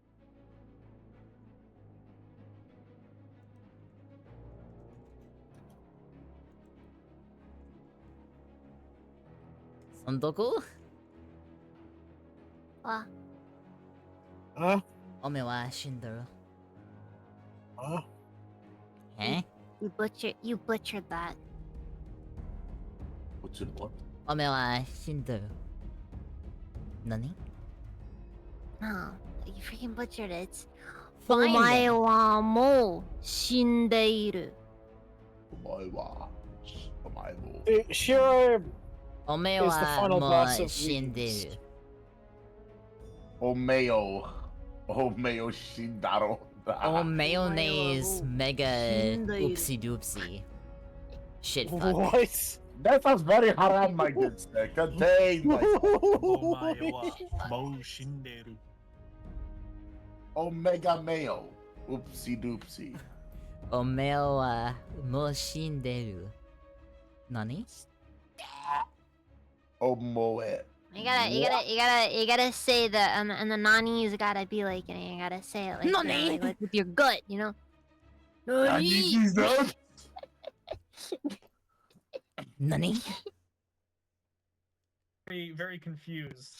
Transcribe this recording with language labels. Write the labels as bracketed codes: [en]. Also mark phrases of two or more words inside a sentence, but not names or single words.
[ja] Sandoku? [en] What? Huh? [ja] お前は死んでる. [en] Huh? Eh? You butchered that. What's in what? [ja] お前は死んでる. Nani? [en] No, you freaking butchered it. Fine. [ja] お前はもう死んでいる。 Shiro Ome [en] is the [ja] wa [en] final [ja] mo [en] boss of [ja] shinderu. Omeo Shindaro. [en] Oh, mayonnaise mega [ja] Shinderu. [en] oopsie doopsie. Shit fuck. What? That sounds very haram, my good sir. Contain myself. Omega Mayo. Oopsie doopsie. [ja] お前はもう死んでる. Nani? Omoe [en] You gotta say the and the nani's gotta be like, you gotta say it like, [ja] Nani? [en] like with your gut, you know. [ja] Nani? Nani? [en] Very, very confused.